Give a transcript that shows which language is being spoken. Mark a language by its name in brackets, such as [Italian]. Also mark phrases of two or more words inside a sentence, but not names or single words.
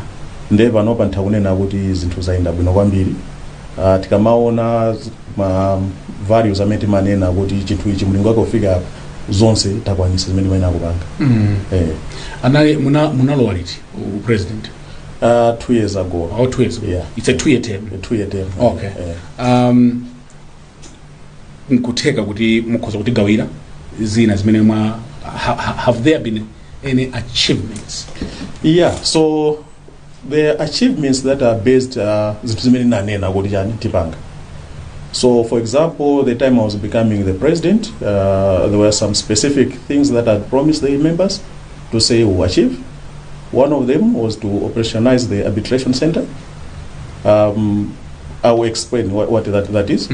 [Nyanja] Nde panopa ntakunena kuti zinthu zayenda bwino kwambiri. Tikamaona values amene timanena kuti chinthu ichi mlingo wake ufika apa zonse takwanisa zimene timayena kupanga. Anali munalowa liti president? [English] 2 years ago. 2 years ago. Yeah. It's a 2-year term. A 2-year term. [Nyanja] Okay. Nkutheka kuti mukhoza kuti gawira zina zimene [English] have there been any achievements? Yeah, so the achievements that are based [Nyanja] zinthu zimene nanena kuti chani tipanga. [English] So for example, the time I was becoming the president, there were some specific things that I promised the members to say we'll achieve. One of them was to operationalize the arbitration center. I will explain what that is.